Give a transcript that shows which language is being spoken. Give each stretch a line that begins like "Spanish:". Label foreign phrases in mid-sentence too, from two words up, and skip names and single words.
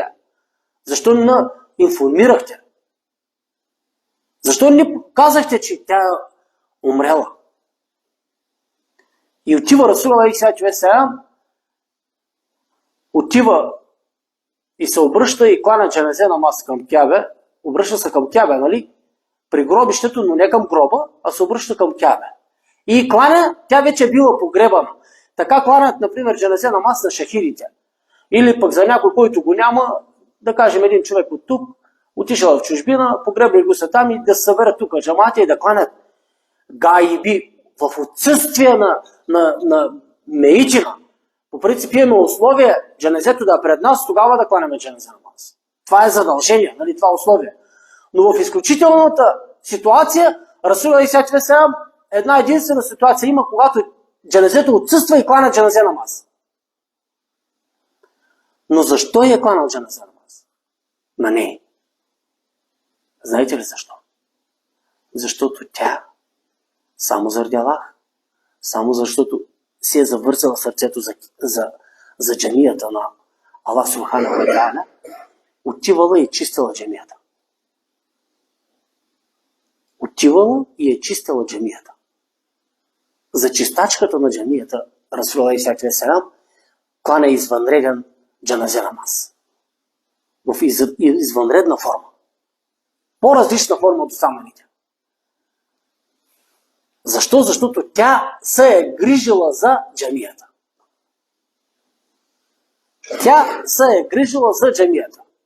Bulgarian: Защо не информирахте? Защо не казахте, че тя е умрела? И отива
Arabic: رسول عليه الصلاة والسلام,
Bulgarian: отива и се обръща и кланя джаназе намаз към Кябе. Обръща се към Кябе, нали? При гробището, но не към гроба, а се обръща към Кябе. И кланя, тя вече е била погребана. Така кланят, например, джаназе намаз на шахидите. Или пък за някой, който го няма, да кажем един човек от тук, отишъл в чужбина, погребли го са там и да се съберат тук джамати и да кланят гаиби в отсъствие на меичина. По принцип имаме условие джаназето да е пред нас, тогава да кланяме джаназа намаз. Това е задължение, нали, това е условие. Но в изключителната ситуация,
Arabic: رسول عليه وسلم,
Bulgarian: една единствена ситуация има, когато джаназето отсъства и кланя джаназе намаз. Но защо е кланал джаназе намаз? Не. Знаете ли защо? Защото тя, само заради Аллах, само защото си е завързала сърцето за джамията на
Arabic: الله سبحانه وتعالى,
Bulgarian: отивала и чистила джамията. Отивала и е чистила джамията. За чистачката на джамията,
Arabic: رسول عليه وسلم,
Bulgarian: кланя извънреден джаназе намаз. В извънредна форма. По-различна форма от останалите. Защо? Защото тя се е грижила за джамията. Тя се е грижила за джамията.